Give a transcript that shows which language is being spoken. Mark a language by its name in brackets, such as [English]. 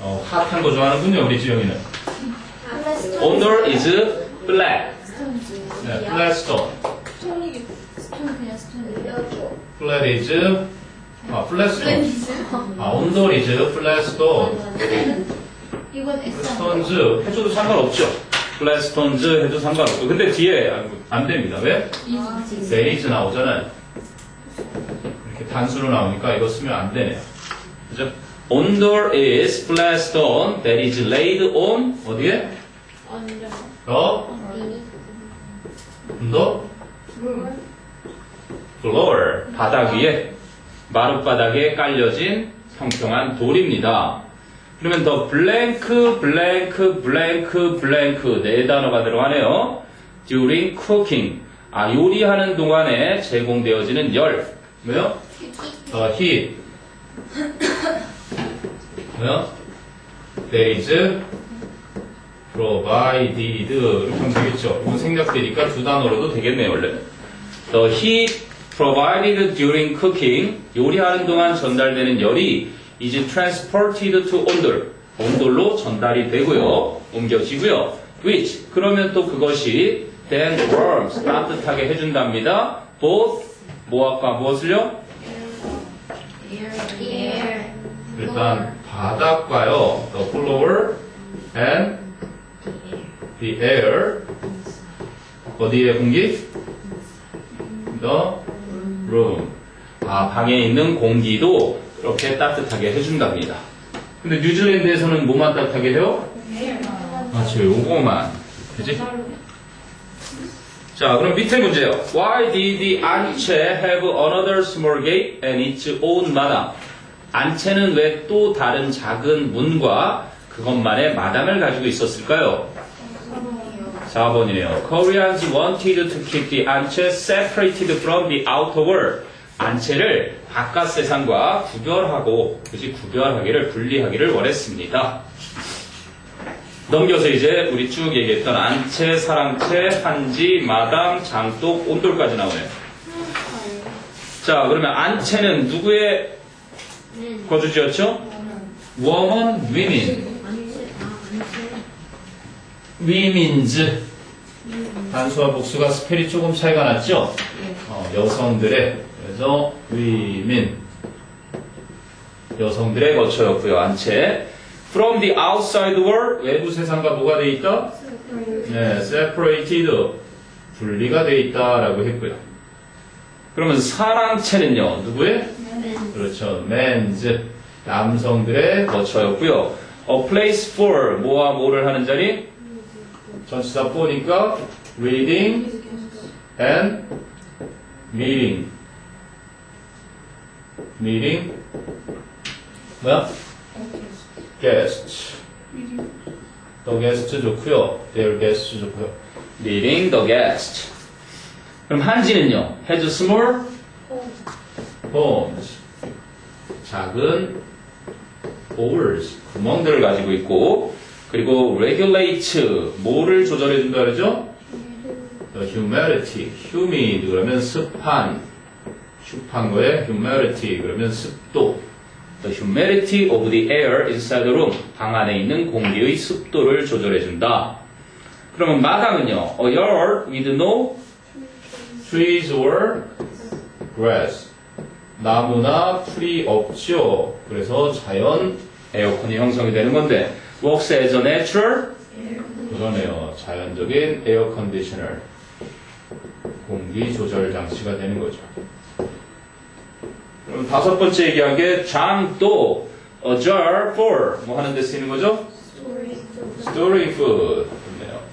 [Korean] 핫한 거 좋아하는군요, 우리 지영이는. [English] 온돌 is flat. 네, flat stone. [Korean] 스톤이 스톤 그냥 스톤이에요. [English] flat is flat stone. 온돌 is flat stone. [Korean] 이건 S stones 해줘도 상관없죠. flat stones 해도 상관없고. 근데 뒤에 안 됩니다. 왜? [English] there is 나오잖아요. [Korean] 이렇게 단수로 나오니까 이거 쓰면 안 되네요. 그죠? [English] 온돌 is flat stone that is laid on 어디에? the floor [Korean] 바닥 위에 마룻바닥에 깔려진 평평한 돌입니다. 그러면 더 블랭크 블랭크 블랭크 블랭크 네 단어가 들어가네요. [English] during cooking [Korean] 요리하는 동안에 제공되어지는 열 뭐요? heat 뭐요? [English] there is provided [Korean] 이렇게 하면 되겠죠. 이건 생략되니까 두 단어로도 되겠네요. 원래 [English] the heat provided during cooking [Korean] 요리하는 동안 전달되는 열이 [English] is transported to [Korean] 온돌 온돌로 전달이 되고요. 옮겨지고요. which 그러면 또 그것이 [English] then warms [Korean] 따뜻하게 해준답니다. both 뭐와 무엇을요? 일단 바닥과요. [English] the floor and the air [Korean] 어디에 공기? the room 방에 있는 공기도 이렇게 따뜻하게 해준답니다. 근데 뉴질랜드에서는 뭐만 따뜻하게 해요? 맞죠, 요거만. 그지? 자, 그럼 밑에 문제요. [English] Why did the 안채 have another small gate and its own 마당? [Korean] 안채는 왜 또 다른 작은 문과 그것만의 마당을 가지고 있었을까요? 4번이네요. [English] Koreans wanted to keep the 안채 separated from the outer world. [Korean] 안채를 바깥 세상과 구별하기를 분리하기를 원했습니다. 넘겨서 이제 우리 쭉 얘기했던 안채, 사랑채, 한지, 마당, 장독, 온돌까지 나오네요. 자, 그러면 안채는 누구의 거주지였죠? [English] woman, women. women's. [Korean] 단수와 복수가 스펠이 조금 차이가 났죠? 여성들의. 그래서 women. 여성들의 거처였고요. 안채. [English] From the outside world, [Korean] 외부 세상과 뭐가 돼 있다? 네, separated, 분리가 돼 있다라고 했고요. 그러면 사랑채는요, 누구의? 그렇죠, men's, 남성들의 거처였고요. [English] A place for, [Korean] 뭐와 뭐를 하는 자리? 전치사 for니까 [English] reading and meeting. meeting, 뭐야? guest. the guest 좋고요. their guest 좋고요. meeting the guest. [Korean] 그럼 한지는요. [English] has small homes. 작은 holes. [Korean] 구멍들을 가지고 있고 그리고 regulate. 뭐를 조절해준다 그러죠? the humidity. humid 그러면 습한. 습한 거에 humidity 그러면 습도. [English] The humidity of the air inside the room. [Korean] 방 안에 있는 공기의 습도를 조절해준다. 그러면 마당은요. [English] A yard with no trees or grass. [Korean] 나무나 풀이 없죠. 그래서 자연 에어컨이 형성이 되는 건데 [English] works as a natural [Korean] 그러네요. 자연적인 에어 컨디셔너. 공기 조절 장치가 되는 거죠. 그럼 다섯 번째 얘기한 게 장도 [English] a jar for [Korean] 뭐 하는 데 쓰이는 거죠? [English] storing food. [Korean] 좋네요.